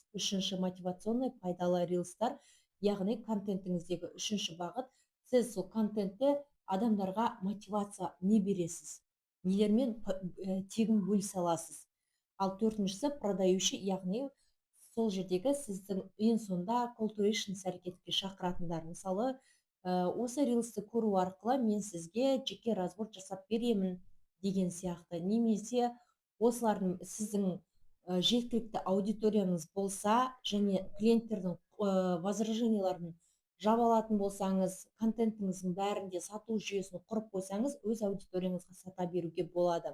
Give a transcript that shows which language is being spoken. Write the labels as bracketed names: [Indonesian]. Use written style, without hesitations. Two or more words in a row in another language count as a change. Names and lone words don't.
[Kazakh] Үшінші, мотивационный пайдалы рилстар, яғни контентіңіздегі үшінші бағыт. Сіз сол контентті адамдарға мотивация не бересіз? Нелермен тегін бөлісе аласыз? Ал төртіншісі, продающий, яғни сол жердегі сіздің ең сонда [English] call to action [Kazakh] әрекетке шақыратындар. Мысалы, осы рилсті көру арқылы мен сізге жеке разбор жасап беремін деген сияқты. Немесе осылардың сіздің жеткілікті аудиторияңыз болса және клиенттердің возраженияларын жаба алатын болсаңыз, контентіңіздің бәрінде сату жүйесін құрып қойсаңыз, өз аудиторияңызға сата беруге болады.